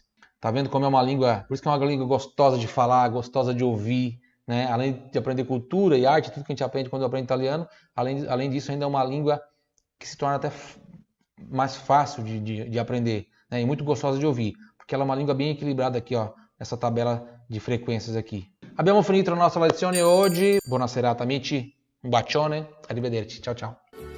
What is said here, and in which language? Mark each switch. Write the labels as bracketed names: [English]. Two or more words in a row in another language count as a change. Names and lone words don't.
[Portuguese] Tá vendo como é uma língua, por isso que é uma língua gostosa de falar, gostosa de ouvir, né? Além de aprender cultura e arte, tudo que a gente aprende quando aprende italiano, além disso ainda é uma língua que se torna até mais fácil de aprender, né? E muito gostosa de ouvir, porque ela é uma língua bem equilibrada aqui, ó, essa tabela [Italian] di frequenze [Portuguese] aqui. [Italian] Abbiamo finito la nostra lezione oggi. Buona serata amici, un bacione, arrivederci, ciao ciao.